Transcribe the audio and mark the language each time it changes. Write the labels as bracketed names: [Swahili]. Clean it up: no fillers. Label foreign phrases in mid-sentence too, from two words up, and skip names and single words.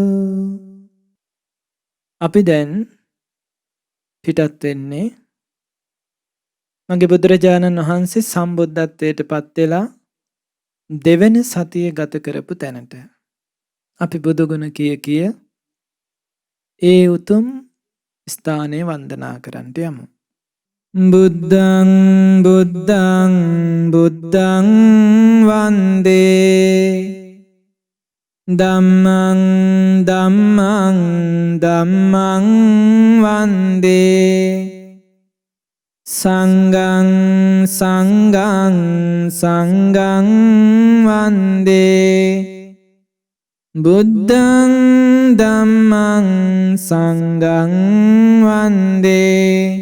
[Sinhala] අපි දැන් පිටත් වෙන්නේ මගේ බුදුරජාණන් වහන්සේ සම්බුද්ධත්වයට පත් වෙලා දෙවන සතිය ගත කරපු තැනට. අපි බුදුගුණ කිය කිය ඒ උතුම් ස්ථානය වන්දනා කරන්නට යමු. [Pali] බුද්ධං බුද්ධං බුද්ධං වන්දේ ධම්මං ධම්මං ධම්මං වන්දේ සංඝං සංඝං සංඝං වන්දේ බුද්ධං ධම්මං සංඝං වන්දේ